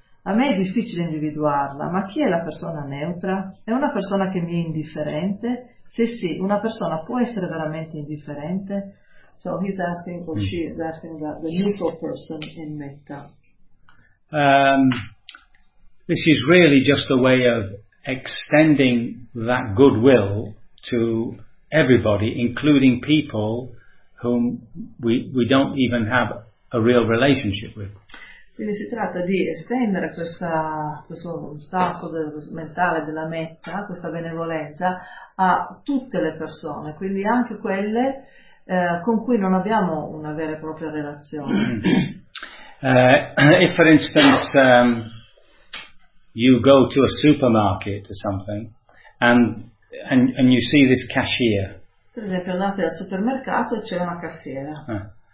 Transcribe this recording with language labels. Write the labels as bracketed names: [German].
[Italian] A me è difficile individuarla, ma chi è la persona neutra? È una persona che mi è indifferente? Se sì, una persona può essere veramente indifferente? [English] So he's asking, or she is asking, that the neutral person in Metta. This is really just a way of extending that goodwill to everybody, including people whom we don't even have a real relationship with. [Italian] Quindi si tratta di estendere questo stato mentale della Metta, questa benevolenza, a tutte le persone, quindi anche quelle con cui non abbiamo una vera e propria relazione. [English] If for instance you go to a supermarket or something and you see this cashier. [Italian] Per esempio andate al supermercato e c'è una cassiera.